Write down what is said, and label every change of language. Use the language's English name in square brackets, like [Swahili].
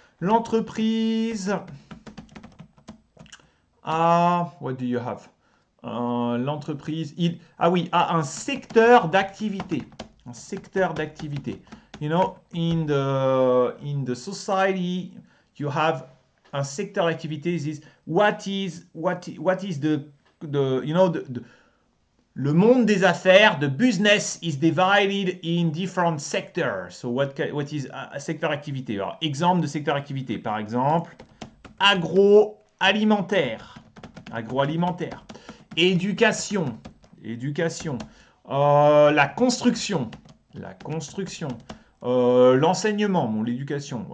[French] L'entreprise a... [English] What do you have? [French] L'entreprise a un secteur d'activité. [English] Un secteur d'activité. You know, in the society, you have un secteur d'activité. What is the you know, [French] le monde des affaires, [English] the business is divided in different sectors. So what is a secteur d'activité? [French] Alors, exemple de secteur d'activité, par exemple, agroalimentaire. Agroalimentaire. Éducation. Éducation. La construction. La construction. L'enseignement, bon, l'éducation.